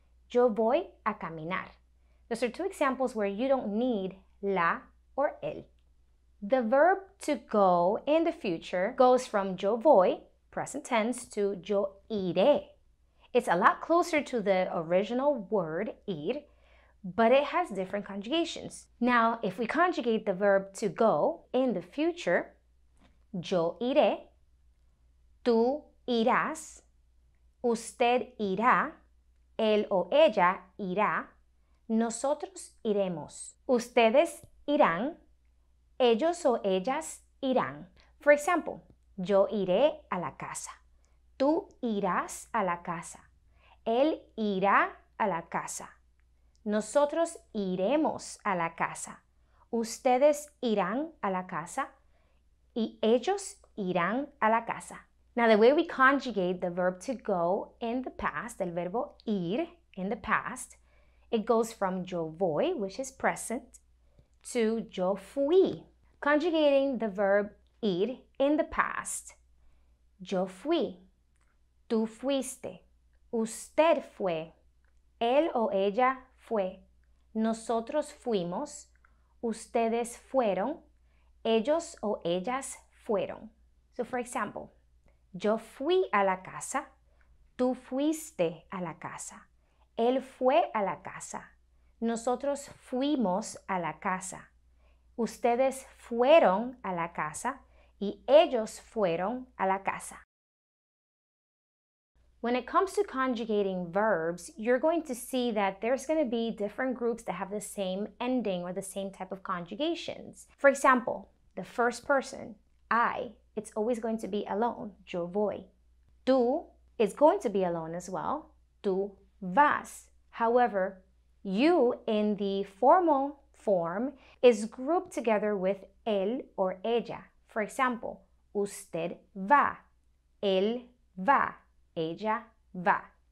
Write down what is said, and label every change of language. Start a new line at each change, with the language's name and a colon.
Spanish: Yo voy a caminar.
English: Those are two examples where you don't need la or el. The verb to go in the future goes from
Spanish: yo voy,
English: present tense, to
Spanish: yo iré.
English: It's a lot closer to the original word ir, but it has different conjugations. Now, if we conjugate the verb to go in the future,
Spanish: yo iré, tú irás, usted irá, él o ella irá, nosotros iremos, ustedes irán, ellos o ellas irán.
English: For example,
Spanish: yo iré a la casa, tú irás a la casa, él irá a la casa, nosotros iremos a la casa, ustedes irán a la casa, y ellos irán a la casa.
English: Now, the way we conjugate the verb to go in the past,
Spanish: el verbo ir
English: in the past, it goes from
Spanish: yo voy,
English: which is present, to
Spanish: yo fui.
English: Conjugating the verb ir in the past,
Spanish: yo fui, tú fuiste, usted fue, él o ella fue, nosotros fuimos, ustedes fueron, ellos o ellas fueron.
English: So, for example,
Spanish: yo fui a la casa, tú fuiste a la casa, él fue a la casa, nosotros fuimos a la casa, ustedes fueron a la casa y ellos fueron a la casa.
English: When it comes to conjugating verbs, you're going to see that there's going to be different groups that have the same ending or the same type of conjugations. For example, the first person, I, it's always going to be alone,
Spanish: yo voy.
English: Tú is going to be alone as well,
Spanish: tú vas.
English: However, you in the formal form is grouped together with él or ella. For example,
Spanish: usted va, él va, ella va.